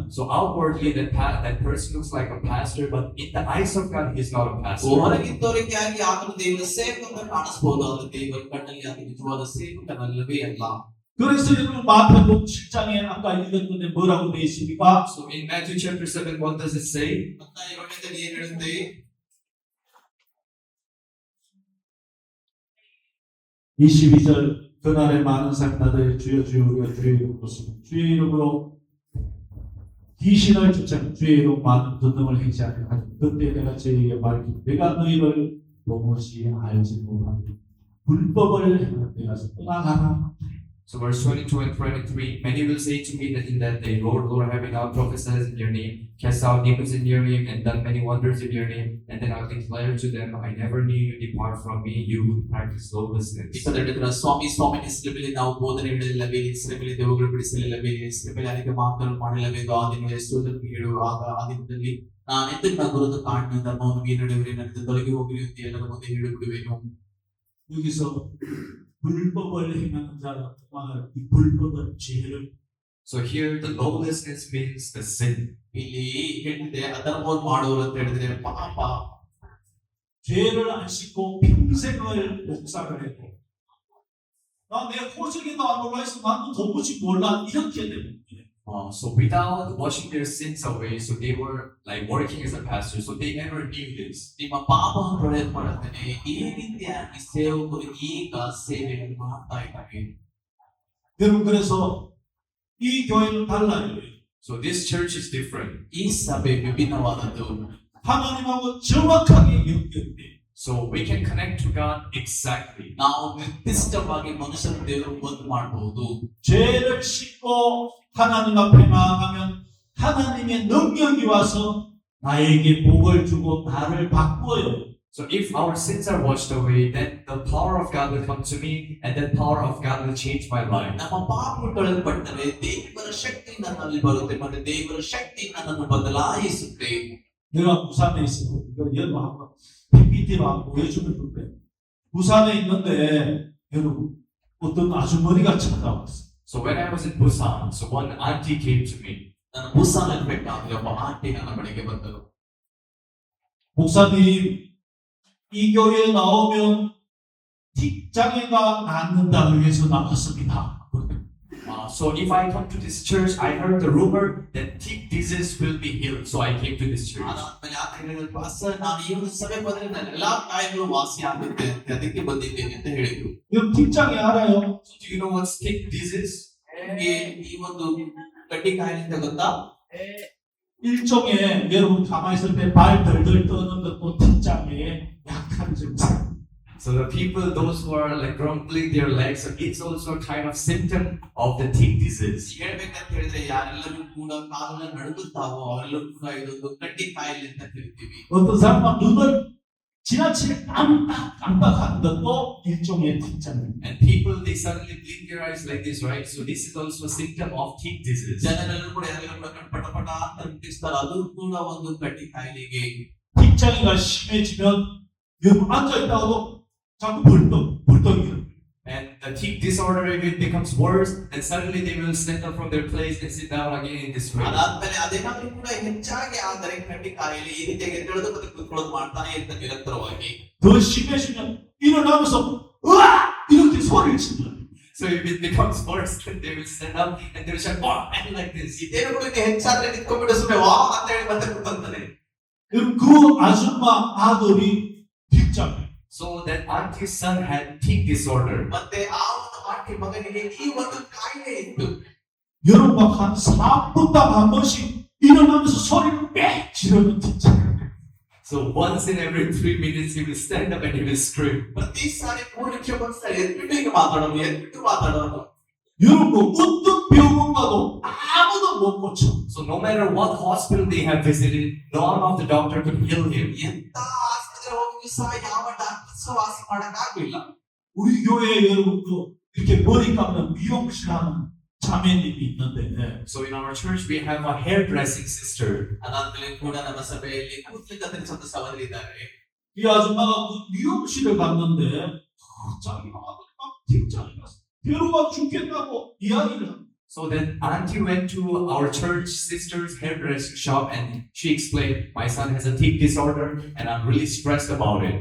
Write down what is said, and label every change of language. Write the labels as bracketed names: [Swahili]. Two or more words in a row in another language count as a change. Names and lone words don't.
[English] So outwardly that person looks like a pastor, but in the eyes of God, he's not a pastor. [Kannada] ಹೊರಗಿದ್ದವರಿಗೆ ಆಗಿ ಆತನು ದೇವರ ಸೇವಕಂತ ಕಾಣಿಸಬಹುದು. ಅದು ದೇವರ ಕಣ್ಣಲ್ಲಿ ಆತ ನಿಜವಾದ ಸೇವಕನಲ್ಲವೇ ಅಲ್ಲ. [Korean] 그래서 여러분 마태복음 7장에 아까 읽었는데 뭐라고 되어 있습니까? [English] So in Matthew chapter 7, what does it say? [Kannada] ಮತ್ತಾಯ 8ರಲ್ಲಿ ಏನು ಹೇಳುತ್ತೆ? [Korean] 22절 그날에 많은 사람들이 주여 주여 우리가 주의 이름으로 주의 이름으로 귀신을 쫓아 주의 이름 많은 권능을 행시하려 하니 그때 내가 저에게 말하기 내가 너희를 도무지 알지 못하니 불법을 행하는 데 가서 떠나가라. [English] So verse 22 and 23, many will say to me that in that day, Lord, Lord, having now prophesied in your name, cast out demons in your name, and done many wonders in your name, and then I'll declare to them, I never knew you, depart from me, you who practice lawlessness. [Kannada] 22 ಸ್ವಾಮಿ ಸ್ವಾಮಿ ಹೆಸರ ಮೇಲೆ ನಾವು ಬೋಧನೆ ಇಡಲಿಲ್ಲವೇ, ಹೆಸರ ಮೇಲೆ ದೇವರುಗಳು ಬಿಡಿಸಲಿಲ್ಲವೇ, ಹೆಸರ ಮೇಲೆ ಅನೇಕ ಮಾತುಗಳು ಮಾಡಲಿಲ್ಲವೇ, ಆ ದಿನ ಎಷ್ಟು ಜನರಿಗೆ ಹೇಳುವಾಗ ಆ ದಿನದಲ್ಲಿ ನಾನೆಂದು ನನ್ನ ಗುರುತು ಕಾಣಿನ ಧರ್ಮವನ್ನು ಮೀರಿಡುವರೆ, ನನ್ನ ತೊಲಗಿ ಹೋಗಲಿ ಅಂತ ಎಲ್ಲರ ಮುಂದೆ ಹೇಳಿಬಿಡುವೆನು. [Korean] 여기서 불법을 행하는 자가 이 불법은 죄를. [English] So here the lawlessness means the sin. [Kannada] ಇಲ್ಲಿ ಹೇಳಿದೆ ಅಧರ್ಮವನ್ನು ಮಾಡುವರು ಅಂತ ಹೇಳಿದ್ರೆ ಪಾಪ. [Korean] 죄를 안 씻고 평생을 목사를 했고 나 내 호적에도 안 올라있어 나도 도무지 몰라 이렇게 되는 거예요. [English] So without washing their sins away, so they were like working as a pastor, so they never knew this. [Kannada] ನಿಮ್ಮ ಪಾಪವನ್ನು ತೊಳೆಯಲ್ಪಡುತ್ತೇನೆ ಈ ರೀತಿಯಾಗಿ ಸೇವಕರು ಈಗ ಸೇವೆಯನ್ನು ಮಾಡ್ತಾ ಇದ್ದಾರೆ. [Korean] 여러분 그래서 이 교회는 달라요. [English] So this church is different. [Kannada] ಈ ಸಭೆ ವಿಭಿನ್ನವಾದದ್ದು. [Korean] 하나님하고 정확하게 연결돼. [English] So we can connect to God exactly. [Kannada] ನಾವು ನಿರ್ದಿಷ್ಟವಾಗಿ ಮನುಷ್ಯನ ದೇವರು ಒಂದು ಮಾಡಬಹುದು. [Korean] 죄를 씻고 하나님 앞에 나아가면 하나님의 능력이 와서 나에게 복을 주고 나를 바꾸어요. [English] So if our sins are washed away, then the power of God will come to me, and that power of God will change my life. [Kannada] ನಮ್ಮ ಪಾಪಗಳು ತೊಳೆಯಲ್ಪಟ್ಟರೆ ದೇವರ ಶಕ್ತಿ ನನ್ನಲ್ಲಿ ಬರುತ್ತೆ ಮತ್ತು ದೇವರ ಶಕ್ತಿ ನನ್ನನ್ನು ಬದಲಾಯಿಸುತ್ತೆ. [Korean] 내가 부산에 있어. 이거 여러분 한번 PPT로 한번 보여주면 좋대. 부산에 있는데 여러분 어떤 아주머니가 찾아왔어. [English] So when I was in Busan, so one auntie came to me. [Kannada] ನಾನು ಬುಸ್ಸಾನಲ್ಲಿ ಬೇಕಾದ್ರೆ ಒಬ್ಬ ಆಂಟಿ ನನ್ನ ಬಳಿಗೆ ಬಂದರು. [Korean] 목사님, 이 교회에 나오면 틱장애가 낫는다고 해서 나왔습니다. [English] So if I come to this church, I heard the rumor that tick disease will be healed. So I came to this church. [Kannada] ಅದಾದ್ಮೇಲೆ ಆತ ಹೇಳಿದ್ರು, ಪಾಸ್ಟರ್ ನಾನು ಈ ಒಂದು ಸಭೆ ಬಂದ್ರೆ ನನ್ನ ಎಲ್ಲಾ ಕಾಯಿಲೆಗಳು ವಾಸಿ ಆಗುತ್ತೆ ಅಂತ ಅದಕ್ಕೆ ಬಂದಿದ್ದೇನೆ ಅಂತ ಹೇಳಿದ್ರು. [Korean] 여러분 틱장애 알아요? [English] So do you know what's tick disease? [Kannada] ನಿಮಗೆ ಈ ಒಂದು ಗಡ್ಡಿ ಕಾಯಿಲೆ ಅಂತ ಗೊತ್ತಾ? [Korean] 일종의 여러분 가만히 있을 때 발 덜덜 떠는 것도 틱장애의 약한 증상. [English] So the people, those who are like grumbling their legs, so it's also a kind of symptom of the tick disease. [Kannada] ಹೇಳ್ಬೇಕಂತ ಹೇಳಿದ್ರೆ ಯಾರೆಲ್ಲರೂ ಕೂಡ ಕಾಲನ್ನ ನಡುಗುತ್ತಾವೋ ಅವರೆಲ್ಲರೂ ಕೂಡ ಇದೊಂದು ಗಡ್ಡಿ ಕಾಯಿಲೆ ಅಂತ ಕರಿತೀವಿ. [Korean] 어떤 사람은 눈을 지나치게 깜빡하는 것도 일종의 틱장애. [English] And people, they suddenly blink their eyes like this, right? So this is also a symptom of tick disease. [Kannada] ಜನರೆಲ್ಲರೂ ಕೂಡ ಯಾರೆಲ್ಲರೂ ಕೂಡ ಪಟ ಪಟ ಅಂತ ಮುಟ್ಟಿಸ್ತಾರೆ, ಅದು ಕೂಡ ಒಂದು ಗಡ್ಡಿ ಕಾಯಿಲೆಗೆ. [Korean] 틱장애가 심해지면 여러분 앉아있다가도 자꾸 벌떡이요. [English] And the tick disorder, if it becomes worse, then suddenly they will stand up from their place and sit down again in this way. [Kannada] ಅದಾದ್ಮೇಲೆ ಅದೇನಾದ್ರೂ ಕೂಡ ಹೆಚ್ಚಾಗಿ ಆದರೆ ಗಡ್ಡಿ ಕಾಯಿಲೆ ಈ ರೀತಿಯಾಗಿ ಎದ್ದೇಳೋದು ಮತ್ತೆ ಕೂತ್ಕೊಳ್ಳೋದು ಮಾಡ್ತಾನೆ ಇರ್ತಾರೆ ನಿರಂತರವಾಗಿ. [Korean] 더 심해지면 일어나면서 으아! 이렇게 소리를 치더라고요. [English] So if it becomes worse, then they will stand up and they will shout, "Wow!" and like this. [Kannada] ಇದೇನು ಕೂಡ ಇನ್ನು ಹೆಚ್ಚಾದ್ರೆ ನಿಂತ್ಕೊಂಡ್ಬಿಟ್ಟು ಸುಮ್ಮನೆ ವಾ ಅಂತ ಹೇಳಿ ಮತ್ತೆ ಕೂತ್ಕೊಂತಾನೆ. [Korean] 여러분 그 아줌마 아들이 틱장애. [English] So that auntie's son had tick disorder. [Kannada] ಮತ್ತೆ ಆ ಒಂದು ಆಂಟಿ ಮಗನಿಗೆ ಈ ಒಂದು ಕಾಯಿಲೆ ಇತ್ತು. [Korean] 여러분 한 3분당 한 번씩 일어나면서 소리를 빽 지르는 틱장애. [English] So once in every 3 minutes he will stand up and he will scream. [Kannada] ಪ್ರತಿ ಸಾರಿ 3 ನಿಮಿಷ ಒಂದ್ಸರಿ ಎದ್ಬಿಟ್ಟು ಈಗ ಮಾತಾಡೋದು ಎದ್ಬಿಟ್ಟು ಮಾತಾಡೋದು. [Korean] 여러분 어떤 병원 가도 아무도 못 고쳐. [English] So no matter what hospital they have visited, none of the doctor could heal him. [Kannada] ಎಂತ ಆಸ್ಪತ್ರೆ ಹೋಗಿದ್ರು ಸಹ ಯಾವ ಡಾಕ್ಟರ್ ವಾಸಿ ಮಾಡಕ್ ಆಗ್ಲಿಲ್ಲ. [Korean] 우리 교회에 여러분도 이렇게 머리 감는 미용실 하는 자매님이 있는데 [English] So in our church we have a hairdressing sister. [Kannada] ಅದಾದ್ಮೇಲೆ ಕೂಡ ನಮ್ಮ ಸಭೆಯಲ್ಲಿ ಕೂದಲು ಕತ್ತರಿಸುವಂತ ಸಹೋದರಿ ಇದ್ದಾರೆ. [Korean] 이 아줌마가 그 미용실을 갔는데 자기가 막 틱장애가 괴로워 죽겠다고 이야기를 합니다. [English] So then auntie went to our church sister's hairdressing shop and she explained, my son has a tick disorder and I'm really stressed about it.